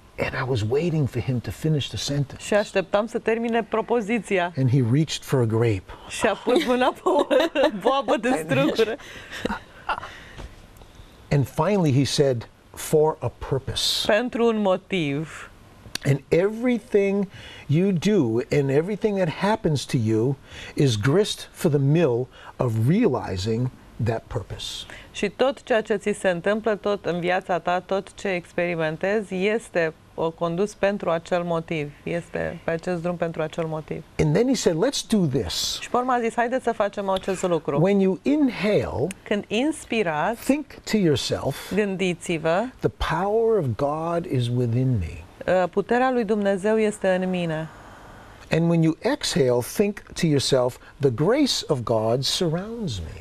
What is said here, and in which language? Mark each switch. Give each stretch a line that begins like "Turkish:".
English: And I was waiting for him to finish the sentence.
Romanian: Și așteptam să termine propoziția.
English: And he reached for a grape.
Romanian: Și a pus mâna pe o boabă de strugure.
English: And finally he said, for a purpose.
Romanian: Pentru un motiv.
English: And everything you do and everything that happens to you is grist for the mill of realizing that purpose.
Romanian: Și tot ceea ce ți se întâmplă, tot în viața ta, tot ce experimentezi, este condus pentru acel motiv. Este pe acest drum pentru acel motiv.
English: And then he said, let's do this.
Romanian: Și pe urmă a zis, haideți să facem acest lucru.
English: When you inhale,
Romanian: Când inspirați,
English: think to yourself,
Romanian: gândiți-vă,
English: the power of God is within me.
Romanian: Puterea lui Dumnezeu este în mine.
English: And when you exhale, think to yourself, the grace of God surrounds me.